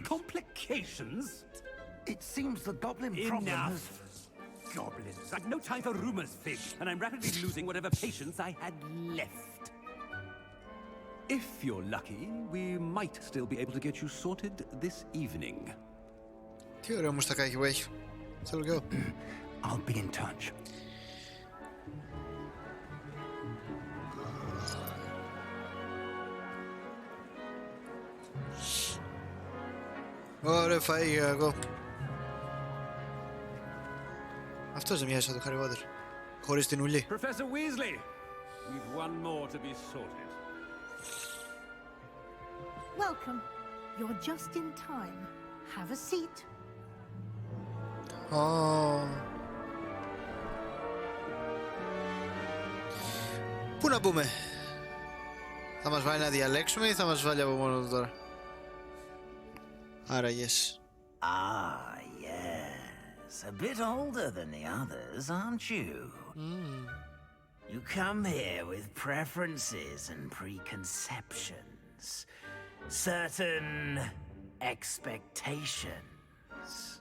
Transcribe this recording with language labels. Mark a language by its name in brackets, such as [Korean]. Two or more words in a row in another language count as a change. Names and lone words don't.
[English] Complications? It seems the goblin problem Enough. has... Goblins. I've no time for rumors, Fig, and I'm rapidly losing whatever patience I had left. If you're lucky, we might still be able to get you sorted this evening. [Greek] Τι ωραίο μουστακάκι που έχει. Θέλω κι εγώ. [English] I'll be in touch. [Greek] Ωραία φαΐ για εγώ. Αυτός δεν μοιάζει σαν το Harry Potter. Χωρίς την ουλή. [English] Professor Weasley, we've one more to be sorted. Welcome. You're just in time. Have a seat. [Greek] Ω. Πού να μπούμε? Θα μας βάλει να διαλέξουμε ή θα μας βάλει από μόνο του τώρα? Άρα yes. [English] Ah, yes. A bit older than the others, aren't you? You come here with preferences and preconceptions. Certain expectations.